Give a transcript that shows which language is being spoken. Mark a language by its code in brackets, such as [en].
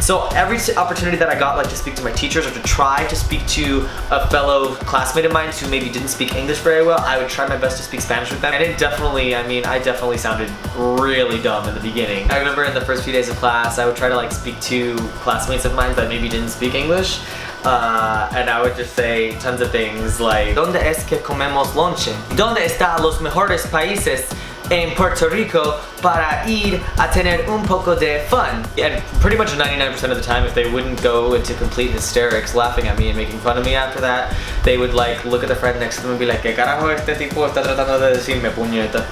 [en] So every opportunity that I got, like to speak to my teachers or to try to speak to a fellow classmate of mine who maybe didn't speak English very well, I would try my best to speak Spanish with them. And it definitely, I mean, I definitely sounded really dumb in the beginning. I remember in the first few days of class, I would try to like speak to classmates of mine that maybe didn't speak English. And I would just say tons of things like, [es] ¿Dónde es que comemos lonche? ¿Dónde están los mejores países en Puerto Rico para ir a tener un poco de fun? [en] And pretty much 99% of the time, if they wouldn't go into complete hysterics laughing at me and making fun of me after that, they would like look at the friend next to them and be like, [es] ¿Qué carajo este tipo está tratando de decirme, puñeta?